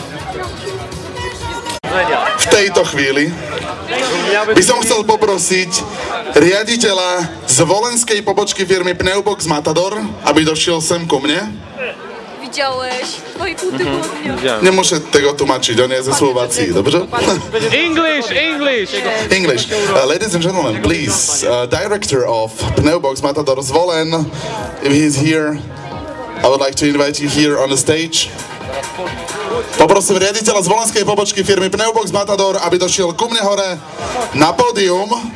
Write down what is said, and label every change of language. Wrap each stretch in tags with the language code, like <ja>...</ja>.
<sk>V tejto chvíli by som chcel poprosiť riaditeľa z volenskej pobočky firmy Pneubox Matador, aby došiel sem ku mne.</sk> <pl>Widziałeś twoje półtygodnia. Nie muszę tego tłumaczyć, on jest ze Słowacji, dobrze?</pl> <en>English. Ladies and gentlemen, please, director of Pneubox Matador Zvolen, if he's here, I would like to invite you here on the stage.</en> <sk>Poprosím riaditeľa z volenskej pobočky firmy Pneubox Matador, aby došiel ku mne hore na pódium.</sk>